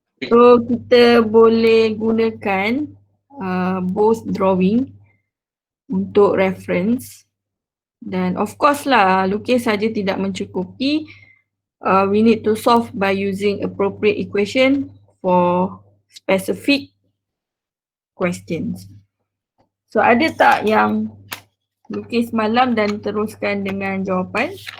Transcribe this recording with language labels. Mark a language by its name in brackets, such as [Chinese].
[Malay] So kita boleh gunakan [English] both drawing [Malay] untuk reference. Dan [English] of course [Malay] lah, lukis saja tidak mencukupi. [English] We need to solve by using appropriate equation for specific questions. [Malay] So ada tak yang lukis malam dan teruskan dengan jawapan?